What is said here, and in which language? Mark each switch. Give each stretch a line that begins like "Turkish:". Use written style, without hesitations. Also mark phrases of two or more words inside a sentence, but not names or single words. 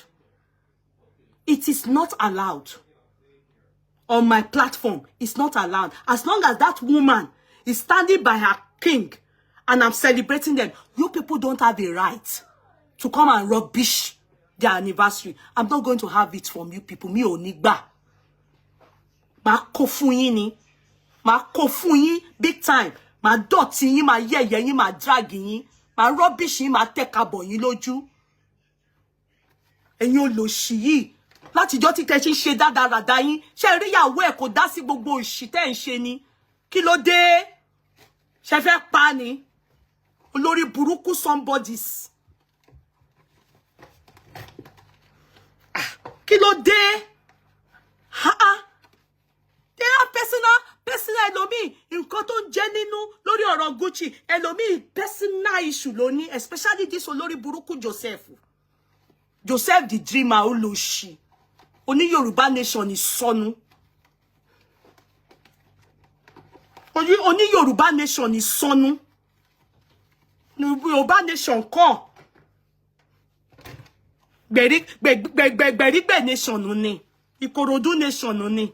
English: It is not allowed. On my platform, it's not allowed. As long as that woman is standing by her king and I'm celebrating them, you people don't have a right to come and rubbish their anniversary. I'm not going to have it from you people.
Yoruba: Mi ò ní gbà. Ma ko fún yín ni. Ma ko fún yín
English: big time.
Yoruba: Ma dọ̀tí yín, ma yẹ̀yẹ́ yín, ma drag yín. Ma rubbish yín, ma tẹ́kabọ̀ yín lójú. Ẹ̀yin olóṣì yìí. Látijọ́ tí tẹ́ ṣe dáadáa yín. Ṣé rí ìyàwó ẹ̀ kò dá sí gbogbo òṣì tẹ́ ń ṣe ni. Kí ló dé? Ṣé fẹ́ pa ni? Olórí burúkú somebodies. Kí ló dé?
English: They are personal
Yoruba: ẹlòmíì nǹkan tó ń jẹ́ nínú lórí ọ̀rọ̀ Gucci ẹlòmíì
English: personal issue
Yoruba: lóní,
English: especially this
Yoruba: olórí burúkú
English: Joseph the dreamer
Yoruba: olóṣì oní Yorùbá
English: nation is
Yoruba: sọnù
English: Only Yoruba nation is
Yoruba: sonu. Yoruba nation ko. Berigbe nation oni. Ikorodu nation oni.